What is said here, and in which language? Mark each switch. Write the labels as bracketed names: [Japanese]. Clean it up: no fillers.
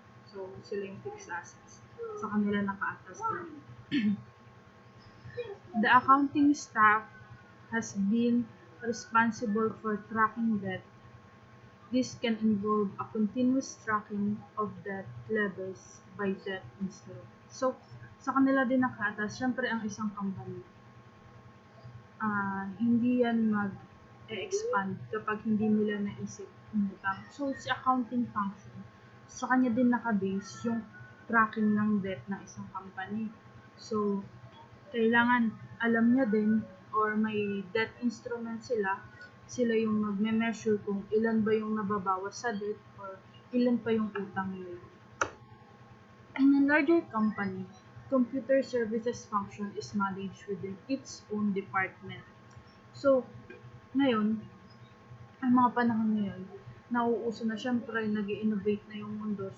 [Filipino] So, sila yung fixed assets. Sa kanila nakaatas din. [English] The accounting staff has been responsible for tracking debt. This can involve a continuous tracking of debt levels by debt instrument. [Filipino] So, sa kanila din nakaatas, syempre ang isang company, hindi yan mag-expand kapag hindi nila naisip umutang. So, si accounting function, sa kanya din nakabase yung tracking ng debt ng isang company. So, kailangan alam niya din or may debt instrument sila yung magme-measure kung ilan ba yung nababawas sa debt or ilan pa yung utang nila. [English] In a larger company, computer services function is managed within its own department. [Filipino] So, ngayon, ang mga panahon ngayon, nauuso na syempre, nag-i-innovate na yung mundo.